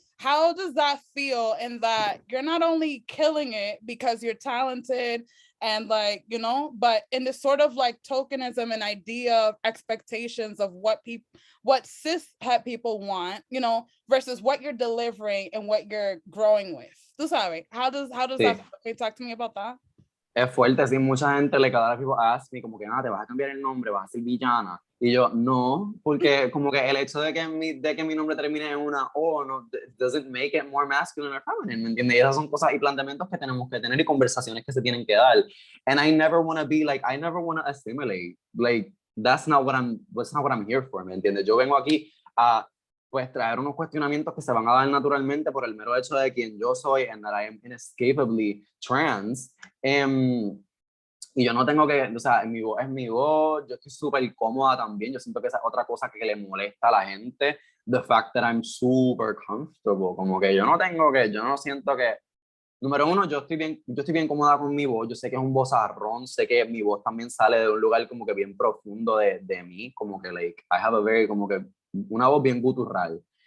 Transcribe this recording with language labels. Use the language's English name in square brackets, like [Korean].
[English] How does that feel in that you're not only killing it because you're talented and like, you know, but in this sort of like tokenism and idea of expectations of what cis-het people want, you know, versus what you're delivering and what you're growing with. [Spanish] Tú sabes, [English] how does that feel? Can you talk to me about that? [Spanish] Es fuerte, sí, mucha gente le cada vez [English] people ask me [Spanish] como que nada, te vas a cambiar el nombre, vas a ser villana. Y yo, no, porque como que el hecho de que mi nombre termine en una O no [English] doesn't make it more masculine or feminine, [Spanish] ¿me entiendes? Y esas son cosas y planteamientos que tenemos que tener y conversaciones que se tienen que dar. [English] And I never want to be like, I never want to assimilate. Like, that's not what I'm here for, [Spanish] ¿me entiendes? Yo vengo aquí a pues traer unos cuestionamientos que se van a dar naturalmente por el mero hecho de quien yo soy [English] and that I am inescapably trans. [Spanish] Y yo no tengo que, o sea, mi voz es mi voz, yo estoy súper cómoda también, yo siento que esa es otra cosa que le molesta a la gente, [English] the fact that I'm super comfortable, [Spanish] como que yo no siento que, número uno, yo estoy bien cómoda con mi voz, yo sé que es un vozarrón, sé que mi voz también sale de un lugar como que bien profundo de mí, como que, [English] like, I have a very, [Spanish] como que, una voz bien guturral.